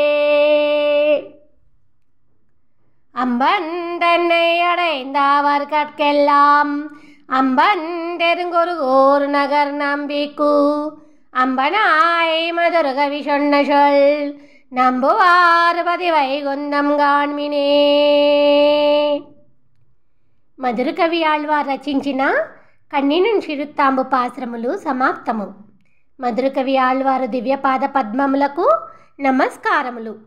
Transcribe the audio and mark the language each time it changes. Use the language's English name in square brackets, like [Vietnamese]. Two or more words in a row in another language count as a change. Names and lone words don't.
[Tamil] அம்பன் தன்னை அடைந்தவர் கற்கெல்லாம் அம்பன் தெருங்குருகூர் நகர் நம்பிக்கு அம்பனாய் மதுரகவி சொன்ன சொல் நம்புவார் பதிவை குந்தம் காண்மினே. [Telugu] మధురకవి ఆళ్వార్ రచించిన కన్నినున్ సిరుత్తాంబు పాశ్రములు సమాప్తము. మధురకవి ఆళ్వారు దివ్యపాద పద్మములకు నమస్కారములు.